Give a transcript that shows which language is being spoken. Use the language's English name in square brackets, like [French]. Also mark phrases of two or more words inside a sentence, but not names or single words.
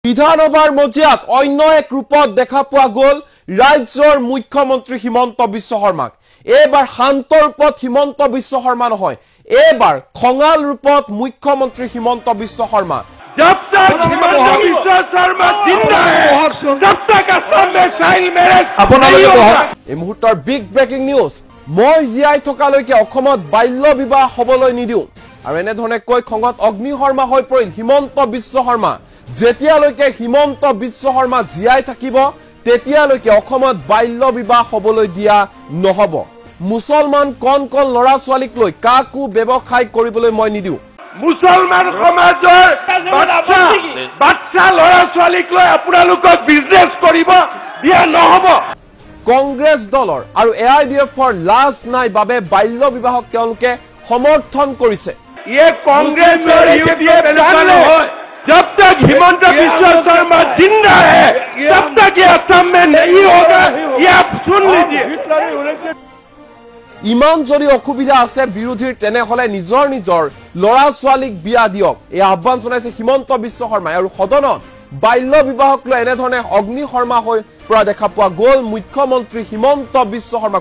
[Assamese] বিধানসভাৰ মজিয়াত অন্য এক ৰূপত দেখা পোৱা গ'ল ৰাজ্যৰ মুখ্যমন্ত্ৰী হিমন্ত বিশ্ব শৰ্মাক। এইবাৰ শান্ত ৰূপত হিমন্ত বিশ্ব শৰ্মা নহয়, এইবাৰ খঙাল ৰূপত মুখ্যমন্ত্ৰী হিমন্ত বিশ্ব শৰ্মা। [Hindi] जब तक हिमंत बिश्व शर्मा जिंदा है तब तक असम में [English] child marriage [Hindi] नहीं होगा। [Assamese] এই মুহূৰ্তৰ [English] big breaking news. [Assamese] মই জীয়াই থকালৈকে অসমত বাল্য বিবাহ হবলৈ নিদিওঁ। আৰু এনেধৰণে কৈ খঙত অগ্নি শৰ্মা হৈ পৰিল হিমন্ত বিশ্ব শৰ্মা। যেতিয়ালৈকে হিমন্ত বিশ্ব শৰ্মা জীয়াই থাকিব তেতিয়ালৈকে অসমত বাল্য বিবাহ হবলৈ দিয়া নহব। মুছলমান কণ কণ ল'ৰা ছোৱালীক লৈ কাকো ব্যৱসায় কৰিবলৈ মই নিদিওঁ। মুছলমান সমাজৰ বাচ্চা ল'ৰা ছোৱালীক লৈ আপোনালোকক বিজনেছ কৰিব দিয়া নহব। কংগ্ৰেছ দলৰ আৰু AIDFৰ লাজ নাই বাবে বাল্য বিবাহক তেওঁলোকে সমৰ্থন কৰিছে। [Hindi] ये कांग्रेस और यूपीए प्लान है। जब तक हिमंत बिश्व शर्मा जिंदा है तब तक ये असम में नहीं होगा, ये आप सुन लीजिए। [Assamese] ইমান যদি অসুবিধা আছে বিৰোধীৰ তেনেহলে নিজৰ নিজৰ ল'ৰা ছোৱালীক বিয়া দিয়ক, এই আহ্বান জনাইছে হিমন্ত বিশ্ব শৰ্মাই। আৰু সদনত বাল্য বিবাহক লৈ এনেধৰণে অগ্নি শৰ্মা হৈ পৰা দেখা পোৱা গ'ল মুখ্যমন্ত্ৰী হিমন্ত বিশ্ব শৰ্মা।